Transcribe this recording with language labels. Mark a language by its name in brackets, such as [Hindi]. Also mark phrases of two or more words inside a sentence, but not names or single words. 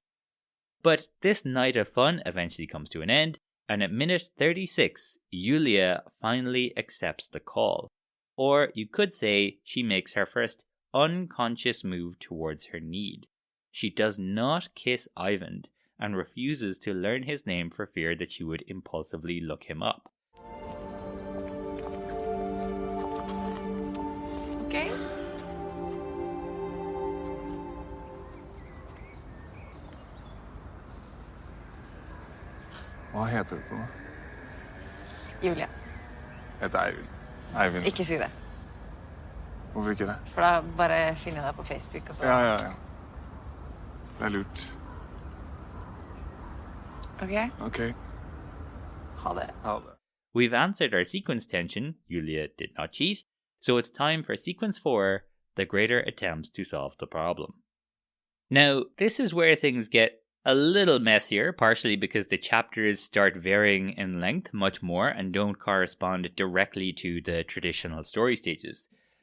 [English] But this night of fun eventually comes to an end, and at minute 36, Yulia finally accepts the call. Or you could say she makes her first unconscious move towards her need. She does not kiss Ivan, and refuses to learn his name for fear that she would impulsively look him up. Okay? [Norwegian] Hva heter du for noe? Julia. Jeg heter Eivind. Eivind. Ikke si det. Hvorfor ikke det? For da bare finner jeg deg på Facebook, og så... Ja. Det er lurt. Ok? Ok. Ha det. Ha det. [English] We've answered our sequence tension, Yulia did not cheat, so it's time for sequence 4, the greater attempts to solve the problem. Now, this is where things get a little messier, partially because the chapters start varying in length much more and don't correspond directly to the traditional story stages.